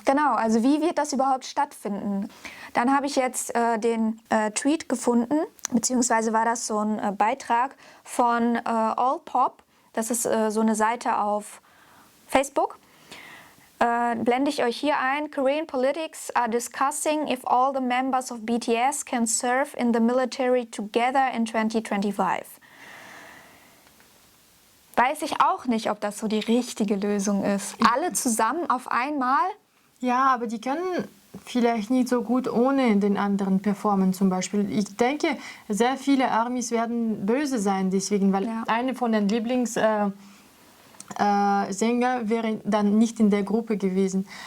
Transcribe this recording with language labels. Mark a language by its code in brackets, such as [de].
[de] Genau, also wie wird das überhaupt stattfinden? Dann habe ich jetzt den Tweet gefunden, beziehungsweise war das so ein Beitrag von Allpop. Das ist so eine Seite auf Facebook. Blende ich euch hier ein. [en] Korean politics are discussing if all the members of BTS can serve in the military together in 2025. [de] Weiß ich auch nicht, ob das so die richtige Lösung ist. Alle zusammen auf einmal? Ja, aber die können vielleicht nicht so gut ohne den anderen performen zum Beispiel. Ich denke, sehr viele Armys werden böse sein deswegen, weil eine von den Lieblingssänger wäre dann nicht in der Gruppe gewesen.